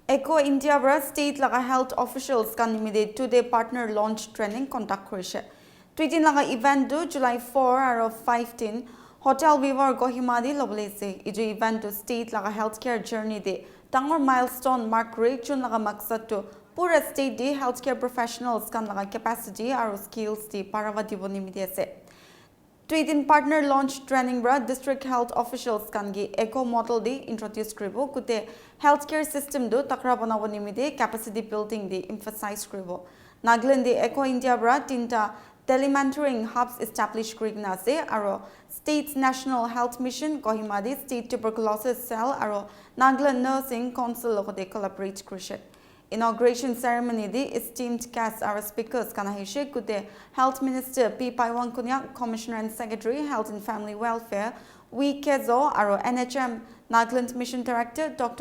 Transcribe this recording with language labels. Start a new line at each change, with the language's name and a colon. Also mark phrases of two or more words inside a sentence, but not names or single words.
Naga Pidgin: Eco India bra state laga
English: health officials
Naga Pidgin: kan nimide
English: today partner launch training conduct
Naga Pidgin: korise. Tweetin laga event do July 4 aro 15 Hotel Vivar Kohima di loblese. Iju event do state laga
English: healthcare journey
Naga Pidgin: de tangor
English: milestone mark
Naga Pidgin: rate chun laga maksad to pura state de
English: healthcare professionals
Naga Pidgin: kan laga capacity aro skills de paravati bo nimide ase. Tweetin
English: partner launch training
Naga Pidgin: bra
English: district health officials
Naga Pidgin: kan gi
English: eco model
Naga Pidgin: de introduce kribo kute
English: healthcare system
Naga Pidgin: do takra banabo nimide
English: capacity building
Naga Pidgin: de emphasize kribo. Nagaland de Eco India bra tinta
English: telementoring hubs established
Naga Pidgin: krigna ase aro
English: state's national health mission
Naga Pidgin: Kohima de
English: state tuberculosis cell
Naga Pidgin: aro Nagaland nursing council lokote collaborate krishe.
English: Inauguration ceremony the esteemed guests are speakers Kanahishe Kude Health Minister P. Paiwan Kunyak, Commissioner and Secretary Health and Family Welfare, Wee Kezo, Aro NHM Nagaland Mission Director Dr.